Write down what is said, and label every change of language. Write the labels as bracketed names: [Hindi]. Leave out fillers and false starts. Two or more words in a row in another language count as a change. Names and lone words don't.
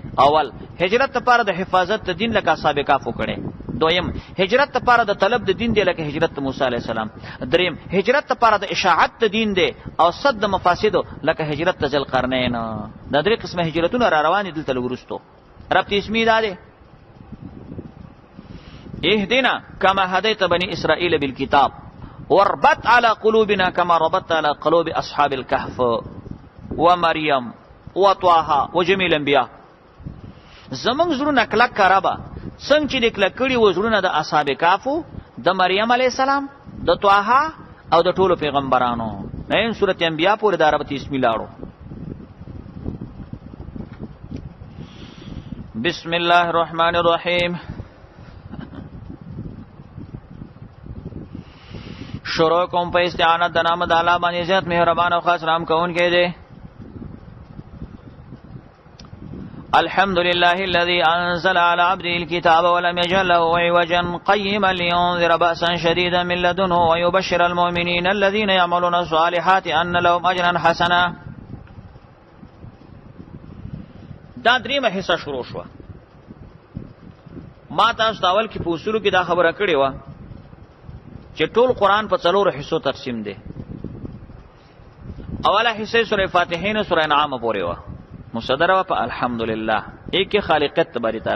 [Pashto] اول هجرت لپاره د حفاظت د دین لکه اصحاب کهف وکړي. دویم هجرت لپاره د طلب د دین دی لکه هجرت موسی [Arabic] علی السلام. [Pashto] دریم هجرت لپاره د اشاعت د دین دی او صد مفاسد لکه هجرت ذل قرنین. دا درې قسمه هجرتونه را روان دي دلته لورستو. رب اسمی دا دی [Arabic] اهدنا كما هديت بني اسرائيل بالكتاب واربط على قلوبنا كما ربطت على قلوب اصحاب الكهف ومريم وطه وجميع الانبياء. [Pashto] زمنګ زړونه کلک کرابا څنګه چې کلک کړي و زړونه د اصحاب کهف، د مریم [Arabic] علی السلام، [Pashto] د طه او د ټولو پیغمبرانو. نه سورۃ انبیاء پورې د عربی اسم لاړو. [Arabic] بسم الله الرحمن الرحیم. [Pashto] شروع کوم په استعانت د نام د الله باندې ذات مهربان او خاص رحم کوونکی دی. [Arabic] الحمد لله الذي انزل على عبده الكتاب ولم يجعل له عوجا قيما لينذر بأسا شديدا من لدنه ويبشر المؤمنين الذين يعملون الصالحات ان لهم اجرا حسنا. [Pashto] دا دریمه حصہ شروع شو. ما تاسو داول کې په اصولو کې دا خبره کړې و چې ټول قرآن په څلورو حصو تقسیم دی. اوله حصہ سورہ فاتحه نه سورہ انعام پورې و، مصدره په الحمدلله ایک خالقیت تبارک تعالی.